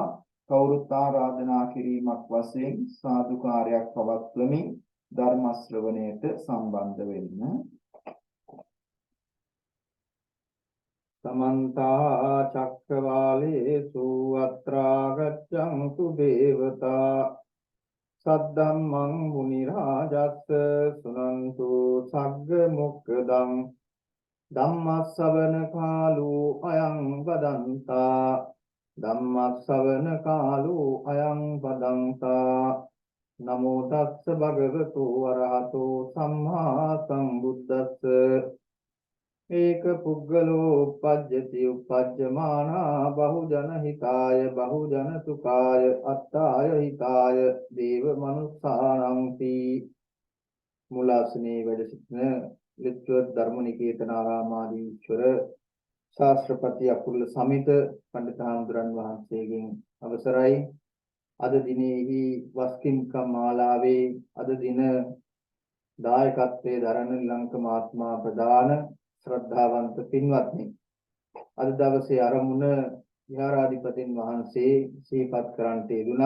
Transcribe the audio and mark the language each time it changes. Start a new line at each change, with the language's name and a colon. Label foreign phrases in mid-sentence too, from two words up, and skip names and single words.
Sinhala: කවුරුත් ආරාධනා කිරීමක් වශයෙන් සාදුකාරයක් පවත්වමින් ධර්ම ශ්‍රවණයට සම්බන්ධ වෙන්න.
Pali: समन्ता चक्रवालेषु अत्रा गच्छन्तु देवता सद्धम्मं मुनिराजस्य शृण्वन्तु सग्ग मोक्खदं ධම්මස්සවන කාලෝ අයං වදන්තා ධම්මස්සවන කාලෝ අයං වදන්තා නමෝ තස්ස භගවතු වරහතෝ සම්මා සම්බුද්දස්ස ඒක පුග්ගලෝ උපජ්ජති උපජ්ජමානා බහුජන හිතාය බහුජන සුඛාය අත්තාය හිතාය දේව මනුස්සානං තී.
Sinhala: මුලාසනේ වැඩ සිටින ලිත්ව ධර්මනිකේතනාරාමාදීශ්වර ශාස්ත්‍රපති අකුරුල සමිත පඬිත හාමුදුරන් වහන්සේගෙන් අවසරයි. අද දිනෙහි වස්කින්කම් මාලාවේ අද දින දායකත්වයේ දරන ලංක මහත්මයා ප්‍රදාන ශ්‍රද්ධාවන්ත පින්වත්නි, අද දවසේ ආරමුණ විහාරාධිපතින් වහන්සේ සිහිපත් කරන්නට යෙදුණා.